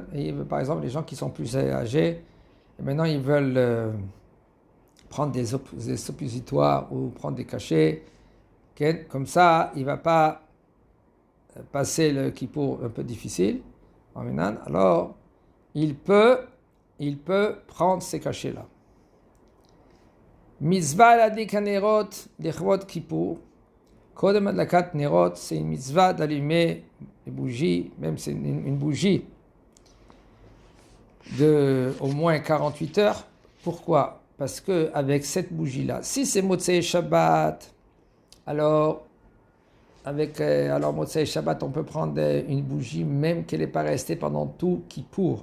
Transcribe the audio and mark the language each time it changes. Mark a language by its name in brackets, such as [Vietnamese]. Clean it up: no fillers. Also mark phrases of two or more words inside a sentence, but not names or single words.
[French] Et par exemple, les gens qui sont plus âgés, et maintenant ils veulent prendre des suppositoires ou prendre des cachets. Okay? Comme ça, il ne va pas passer le kippour un peu difficile. Alors, il peut prendre ces cachets-là. [Hebrew] מצוה להדליק הנרות לכבוד כיפור. קודם הדלקת נרות, [French] c'est une mitzvah d'allumer les bougies, même c'est une bougie de au moins 48 heures. Pourquoi? Parce que avec cette bougie-là, si c'est [Hebrew] מוצאי שבת, [French] alors [Hebrew] מוצאי שבת, [French] on peut prendre une bougie même qu'elle n'est pas restée pendant tout Kippour.